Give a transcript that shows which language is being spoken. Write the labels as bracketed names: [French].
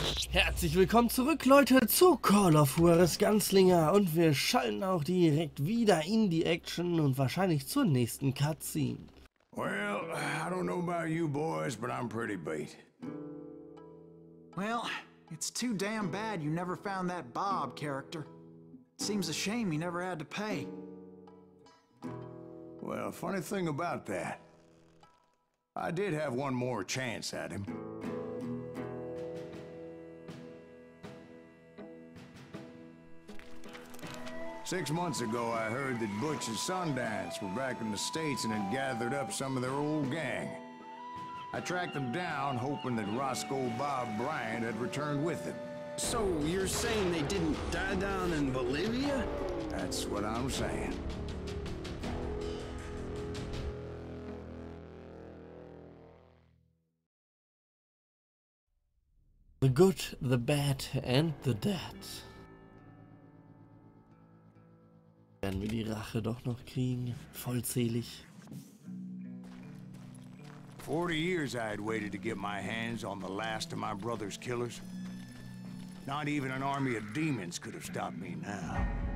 [German] Herzlich willkommen zurück, Leute, zu Call of Juarez Gunslinger und wir schalten auch direkt wieder in die Action und wahrscheinlich zur nächsten Cutscene. [English] Well, I don't know about you boys, but I'm pretty beat. Well, it's too damn bad you never found that Bob character. Seems a shame he never had to pay. Well, funny thing about that, I did have one more chance at him. Six months ago, I heard that Butch and Sundance were back in the States and had gathered up some of their old gang. I tracked them down, hoping that Roscoe Bob Bryant had returned with them. So you're saying they didn't die down in Bolivia? That's what I'm saying. The good, the bad and the dead. [German] Werden wir die Rache doch noch kriegen? Vollzählig. [English] 40 years I had waited to get my hands on the last of my brother's killers. Not even an army of demons could have stopped me now.